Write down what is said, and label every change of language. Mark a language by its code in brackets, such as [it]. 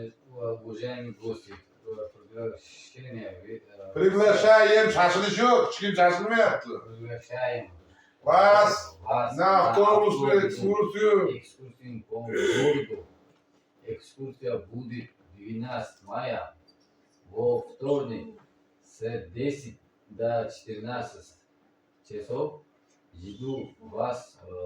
[ru] Уважаемые гости, приглашение, Приглашаем, [uz] shashilish yo'q, hech kim shashilmayapti. [ru] приглашаем Вас вас на автобусную экскурсию. экскурсию по городу. Экскурсия будет 12 мая во вторник с 10 до 14 часов. Жду вас